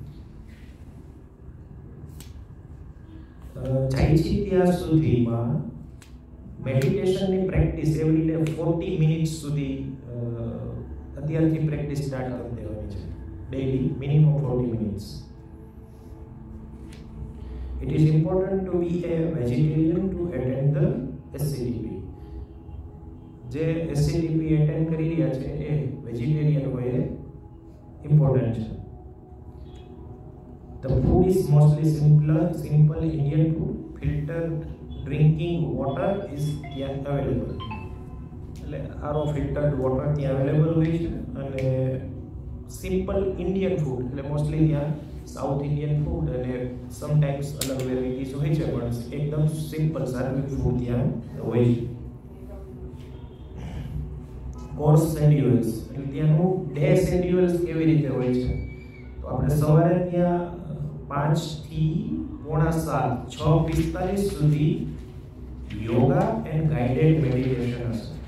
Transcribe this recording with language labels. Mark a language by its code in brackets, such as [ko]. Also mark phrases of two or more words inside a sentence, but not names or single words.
[gu] જાય છે ત્યાં સુધીમાં મેડિટેશનની પ્રેક્ટિસ [en] every day 40 minutes [gu] સુધી અત્યારથી [en] practice start [gu] કરી દેવાની છે, [en] daily minimum 40 minutes. It is important to be a vegetarian to attend the SCDP. [gu] જે SCDP એટેન્ડ કરી રહ્યા છે એ વેજીટેરિયન હોય એ ઇમ્પોર્ટન્ટ છે. [en] The food is mostly simple Indian food. Filtered drinking water is available. [gu] એટલે [en] RO filtered water [gu] ત્યાં અવેલેબલ હોય છે, અને [en] simple Indian food [gu] એટલે મોસ્ટલી ત્યાં [en] South Indian food [gu] અને સમટાઈમ્સ અલગ વેરાયટીઝ હોય છે, પણ એકદમ સિમ્પલ સાત્વિક ફૂડ ત્યાં હોય છે. [en] course schedules [gu] એટલે ત્યાંનું [en] day schedules [gu] કેવી રીતે હોય છે તો આપણે સવારે ત્યાં 5 થી 6:45 6:45 સુધી [en] yoga and guided meditation [gu] હશે.